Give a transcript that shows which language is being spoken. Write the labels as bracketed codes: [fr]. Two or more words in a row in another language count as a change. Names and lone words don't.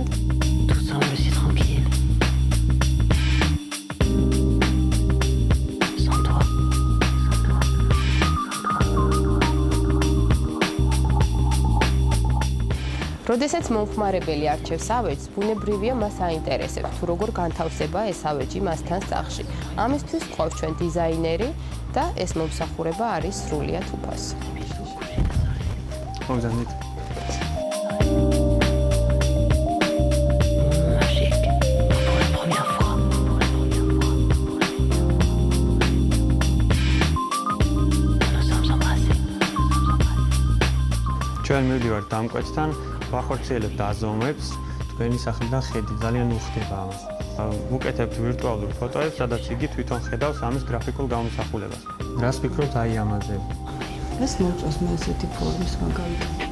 [fr] Tout semble si tranquille. Sans toi. [ka] როდესაც მომხმარებელი არჩევს ავეჯს, ბუნებრივია მას აინტერესებს, თუ როგორ განთავსება ეს ავეჯი მასთან სახლში. ამისთვის ყავს ჩვენ დიზაინერი და ეს მომსახურება არის სრულიად უფასო. მოგზავნით. [fr] Magique. Pour la première fois. Nous sommes embrassés. [ka] ჩვენ მივდივართ დამკვეთთან, ვახორციელებთ დაზომვებს, თქვენი სახლიდან ხედი ძალიან უხდება ამას. ვუკეთებთ ვირტუალურ ფოტოებს, სადაც იგი თვითონ ხედავს ამის გრაფიკულ გამოსახულებას. რას ფიქრობთ აი ამაზე? ეს მოწონს მე ესეთი ფორმის მაგალითად.